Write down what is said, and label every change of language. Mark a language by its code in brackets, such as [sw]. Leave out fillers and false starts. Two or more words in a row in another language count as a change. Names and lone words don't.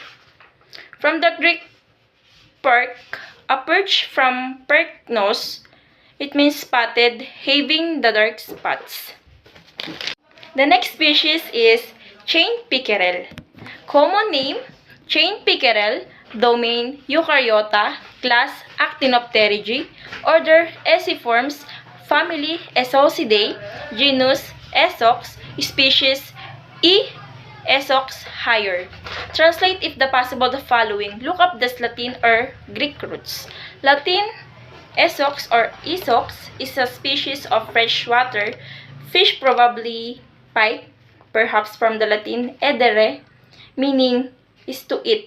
[en] From the Greek perk, a perch from perknos, it means spotted, having the dark spots. The next species is chain pickerel. Common name, chain pickerel, domain Eukaryota, class Actinopterygii, order Essiformes, family Esocidae, genus Esox, species E. Esox higher. Translate if the possible the following. Look up the Latin or Greek roots. Latin Esox or Esox is a species of freshwater fish, probably pike, perhaps from the Latin edere, meaning is to eat.